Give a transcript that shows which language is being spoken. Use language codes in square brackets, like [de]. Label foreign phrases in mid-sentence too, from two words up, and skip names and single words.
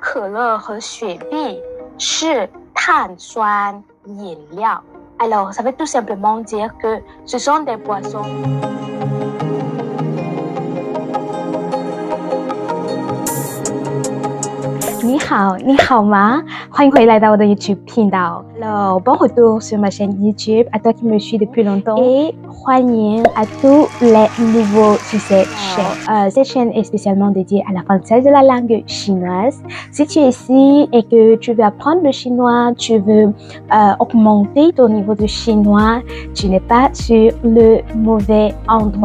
[zh] 可乐和雪碧是碳酸饮料。 [fr] Alors, ça veut tout simplement dire que ce sont des boissons. [zh] 你好，你好吗？欢迎回来到我的 YouTube 频道。 [fr] Alors, bon retour sur ma chaîne YouTube, à toi qui me suis depuis longtemps. Et 欢迎 à tous les nouveaux sur cette chaîne. Cette chaîne est spécialement dédiée à l'apprentissage de la langue chinoise. Si tu es ici et que tu veux apprendre le chinois, tu veux augmenter ton niveau de chinois, tu n'es pas sur le mauvais endroit.